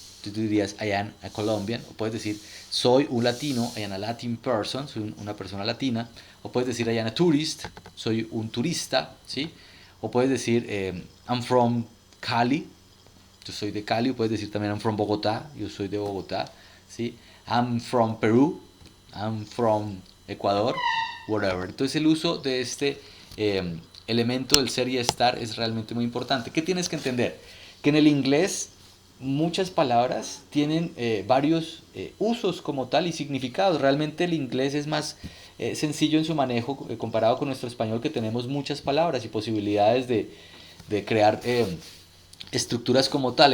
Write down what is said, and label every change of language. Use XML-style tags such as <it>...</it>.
<es>Tú dirías</es> <en>I am a Colombian.</en> <es>O puedes decir soy un latino,</es> <en>I am a Latin person,</en> <es>soy una persona latina. O puedes decir</es> <en>I am a tourist,</en> <es>soy un turista, ¿sí? O puedes decir</es> <en>I'm from Cali,</en> <es>yo soy de Cali. O puedes decir también</es> <en>I'm from Bogotá,</en> <es>yo soy de Bogotá, ¿sí?</es> <en>I'm from Perú, I'm from Ecuador, whatever.</en> <es>Entonces el uso de este elemento del ser y estar es realmente muy importante. ¿Qué tienes que entender? Que en el inglés muchas palabras tienen varios usos como tal y significados. Realmente el inglés es más sencillo en su manejo comparado con nuestro español, que tenemos muchas palabras y posibilidades de crear estructuras como tal.</es>